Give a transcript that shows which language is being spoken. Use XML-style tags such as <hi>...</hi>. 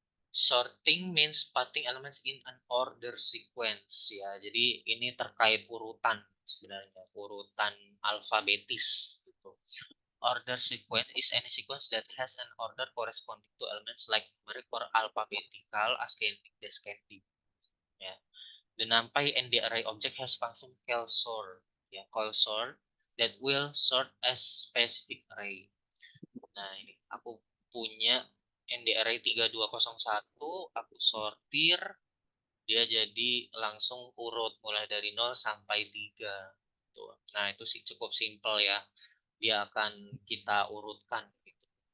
<en>Sorting means putting elements in an order sequence ya.</en> <id>Jadi ini terkait urutan sebenarnya, urutan alfabetis gitu.</id> <en>Order sequence is any sequence that has an order corresponding to elements like numeric or alphabetical ascending descending. Ya. The NumPy and the array object has function call sort, ya, call sort that will sort as specific array.</en> <id>Nah, ini aku punya ND array 3201, aku sortir, dia jadi langsung urut mulai dari 0 sampai 3. Tuh. Nah, itu sih cukup simple ya. Dia akan kita urutkan gitu.</id>